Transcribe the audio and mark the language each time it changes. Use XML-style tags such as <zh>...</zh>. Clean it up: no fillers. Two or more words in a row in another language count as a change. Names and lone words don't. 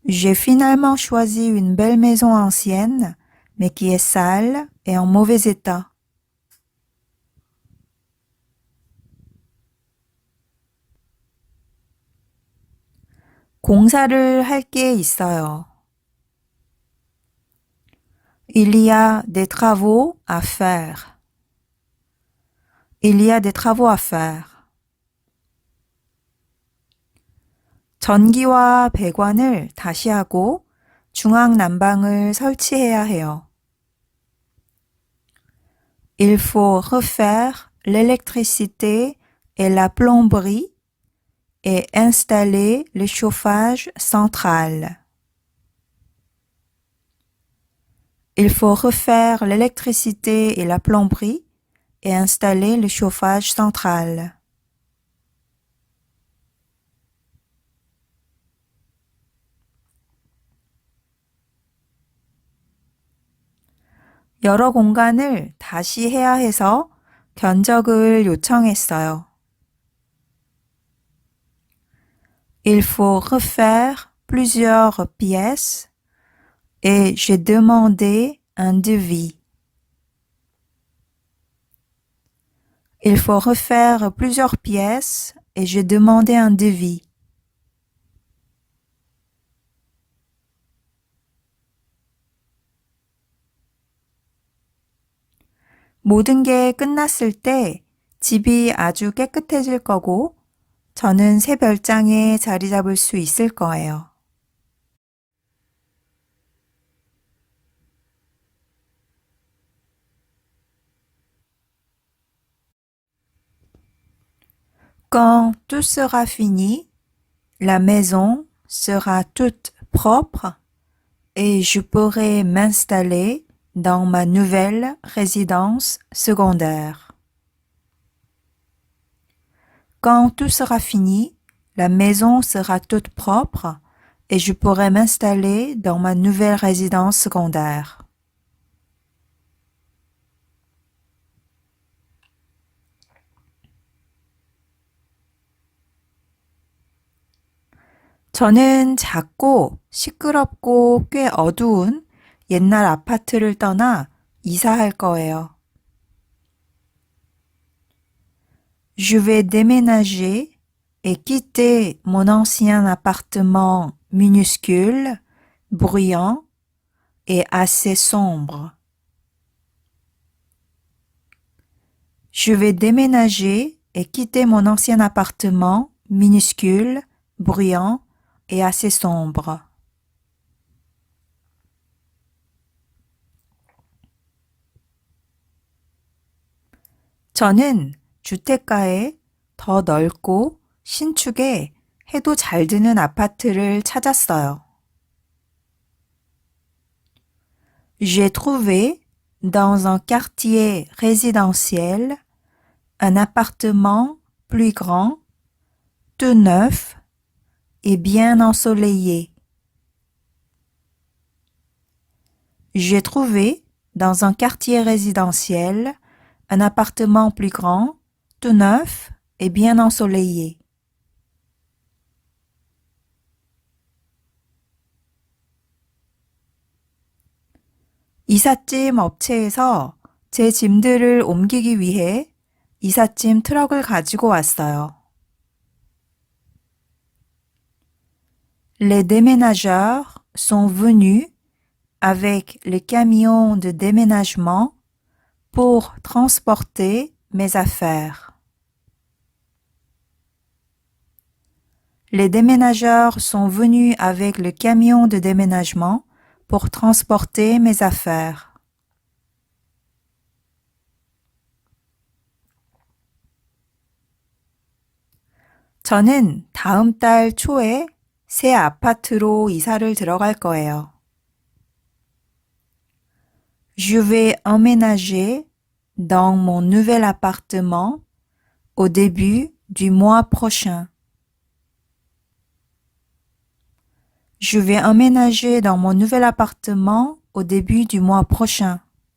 <fr>J'ai finalement choisi une belle maison ancienne, mais qui est sale et en mauvais état.</fr> <ko>공사를 할 게 있어요.</ko> <fr>Il y a des travaux à faire. Il y a des travaux à faire.</fr> <ko>전기와 배관을 다시 하고 중앙 난방을 설치해야 해요.</ko> <fr>Il faut refaire l'électricité et la plomberie et installer le chauffage central. Il faut refaire l'électricité et la plomberie et installer le chauffage central.</fr> <ko>여러 공간을 다시 해야 해서 견적을 요청했어요.</ko> <fr>Il faut refaire plusieurs pièces et j'ai demandé un devis. Il faut refaire plusieurs pièces et j'ai demandé un devis.</fr> <ko>모든 게 끝났을 때 집이 아주 깨끗해질 거고 저는 새 별장에 자리 잡을 수 있을 거예요.</ko> <fr>Quand tout sera fini, la maison sera toute propre et je pourrai m'installer dans ma nouvelle résidence secondaire. Quand tout sera fini, la maison sera toute propre et je pourrai m'installer dans ma nouvelle résidence secondaire.</fr> <ko>저는 작고 시끄럽고 꽤 어두운 옛날 아파트를 떠나 이사할 거예요.</ko> <fr>Je vais déménager et quitter mon ancien appartement minuscule, bruyant et assez sombre. Je vais déménager et quitter mon ancien appartement minuscule, bruyant et assez sombre.</fr> <ko>저는 주택가에 더 넓고 신축에 해도 잘 드는 아파트를 찾았어요.</ko> <fr>J'ai trouvé dans un quartier résidentiel un appartement plus grand, tout neuf et bien ensoleillé. J'ai trouvé dans un quartier résidentiel un appartement plus grand, tout neuf et bien ensoleillé.</fr> <ko>이삿짐 업체에서 제 짐들을 옮기기 위해 이삿짐 트럭을 가지고 왔어요.</ko> <fr>Les déménageurs sont venus avec le camion de déménagement pour transporter mes affaires. Les déménageurs sont venus avec le camion de déménagement pour transporter mes affaires.</fr> <ko>저는 다음 달 초에 새 아파트로 이사를 들어갈 거예요.</ko> <fr>Je vais emménager dans mon nouvel appartement au début du mois prochain. Je vais emménager dans mon nouvel appartement au début du mois prochain.</fr>